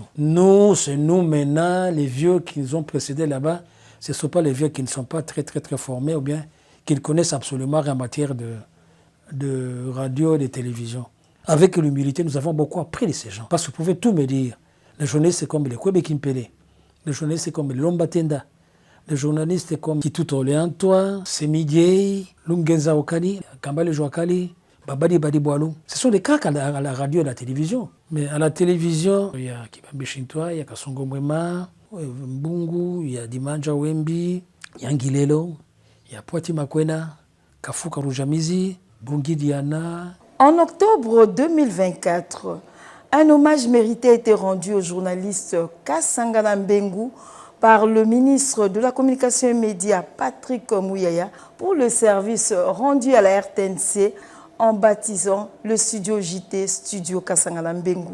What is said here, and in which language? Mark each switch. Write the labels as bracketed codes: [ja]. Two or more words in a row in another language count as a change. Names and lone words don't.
[fr] Nous, c'est nous maintenant, les vieux qui nous ont précédés là-bas, ce ne sont pas les vieux qui ne sont pas très formés ou bien qui ne connaissent absolument rien en matière de radio et de télévision. Avec l'humilité, nous avons beaucoup appris de ces gens. Parce que vous pouvez tout me dire. Les journalistes, c'est comme les Kwebe Kimpele. Les journalistes, c'est comme Lomba Tenda. Les journalistes, c'est comme Kituto Oleantoa, Semidjei, Lungenza Okali, Kambale Joakali, Babadi Badi Boalou. Ce sont des cas à la radio et à la télévision. Mais à la télévision, il y a Kibambe Shintoa, il y a Kasongo Mwema, Mbungu, il y a Dimanja Wembi, il y a Ngilelo, il y a Poati Makwena, Kafuka Rujamizi, Bungi Diana. En octobre 2024, un hommage mérité a été rendu au journaliste Kasangana Mbengu par le ministre de la Communication et Médias, Patrick Mouyaya, pour le service rendu à la RTNC en baptisant le studio JT Studio Kasangana Mbengu.